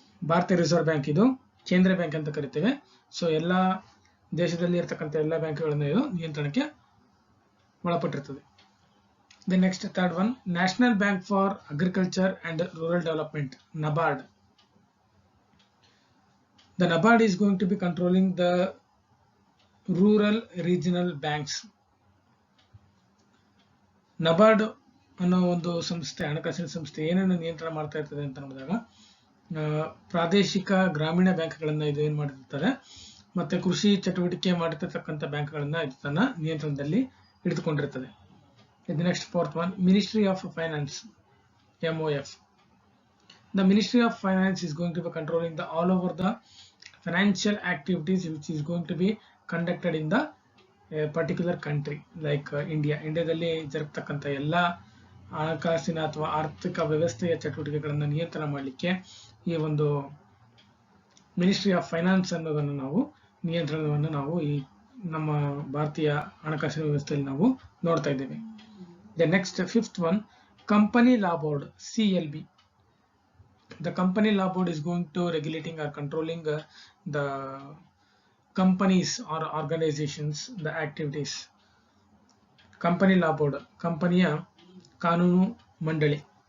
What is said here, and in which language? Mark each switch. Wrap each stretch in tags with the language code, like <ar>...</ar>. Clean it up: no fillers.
<kn>ಭಾರತೀಯ reserve bank ಇದು ಕೇಂದ್ರ ಬ್ಯಾಂಕ್ ಅಂತ ಕರಿತೇವೆ. ಸೊ ಎಲ್ಲ ದೇಶದಲ್ಲಿ ಇರತಕ್ಕಂಥ ಎಲ್ಲ ಬ್ಯಾಂಕ್ಗಳನ್ನು ಇದು ನಿಯಂತ್ರಣಕ್ಕೆ ಒಳಪಟ್ಟಿರ್ತದೆ.</kn> <en>The next third one, National Bank for Agriculture and Rural Development, NABARD. The NABARD is going to be controlling the rural regional banks.</en> <kn>NABARD ಅನ್ನೋ ಒಂದು ಸಂಸ್ಥೆ, ಹಣಕಾಸಿನ ಸಂಸ್ಥೆ ಏನನ್ನು ನಿಯಂತ್ರಣ ಮಾಡ್ತಾ ಇರ್ತದೆ ಅಂತ ನೋಡಿದಾಗ ಪ್ರಾದೇಶಿಕ ಗ್ರಾಮೀಣ ಬ್ಯಾಂಕ್ಗಳನ್ನ ಇದು ಏನ್ ಮಾಡಿರ್ತಾರೆ, ಮತ್ತೆ ಕೃಷಿ ಚಟುವಟಿಕೆ ಮಾಡಿರ್ತಕ್ಕಂಥ ಬ್ಯಾಂಕ್ಗಳನ್ನ ಇದು ತನ್ನ ನಿಯಂತ್ರಣದಲ್ಲಿ ಹಿಡಿದುಕೊಂಡಿರ್ತದೆ.</kn> <en>The next fourth one, Ministry of Finance, MOF. The Ministry of Finance is going to be controlling the all over the financial activities which is going to be conducted in the particular country like India.</en> <kn>ಇಂಡಿಯಾದಲ್ಲಿ ಜರುಗತಕ್ಕಂಥ ಎಲ್ಲ ಹಣಕಾಸಿನ ಅಥವಾ ಆರ್ಥಿಕ ವ್ಯವಸ್ಥೆಯ ಚಟುವಟಿಕೆಗಳನ್ನು ನಿಯಂತ್ರಣ ಮಾಡಲಿಕ್ಕೆ ಈ ಒಂದು ಮಿನಿಸ್ಟ್ರಿ ಆಫ್ ಫೈನಾನ್ಸ್ ಅನ್ನೋದನ್ನು ನಾವು ನಿಯಂತ್ರಣವನ್ನು ನಾವು ಈ ನಮ್ಮ ಭಾರತೀಯ ಹಣಕಾಸಿನ ವ್ಯವಸ್ಥೆಯಲ್ಲಿ ನಾವು ನೋಡ್ತಾ ಇದ್ದೇವೆ.</kn> <en>The next fifth one, Company Law Board, CLB. The Company Law Board is going to regulating or controlling the companies or organizations, the activities.</en> <kn>Company Law Board, ಕಂಪನಿಯ ಕಾನೂನು ಮಂಡಳಿ.</kn>